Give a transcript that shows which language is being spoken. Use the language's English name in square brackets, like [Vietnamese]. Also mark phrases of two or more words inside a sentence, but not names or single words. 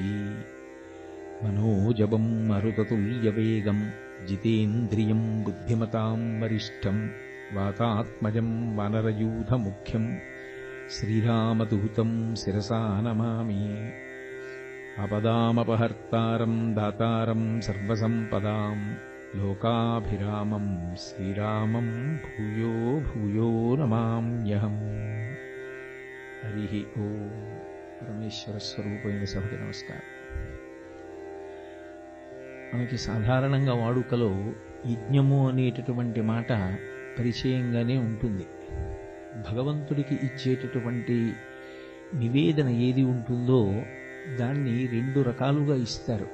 [Sanskrit] मनोजवं मरुततुल्यवेगं जितेन्द्रियं बुद्धिमतां वरिष्ठं वातात्मजं वानरयूथमुख्यं श्रीरामदूतं शिरसा नमामि। आपदामपहर्तारं दातारं सर्वसम्पदां लोकाभिरामं श्रीरामं भूयो भूयो नमाम्यहम्। हरिः ओम्। [Telugu] పరమేశ్వర స్వరూపమైన సభకి నమస్కారం. మనకి సాధారణంగా వాడుకలో యజ్ఞము అనేటటువంటి మాట పరిచయంగానే ఉంటుంది. భగవంతుడికి ఇచ్చేటటువంటి నివేదన ఏది ఉంటుందో దాన్ని రెండు రకాలుగా ఇస్తారు.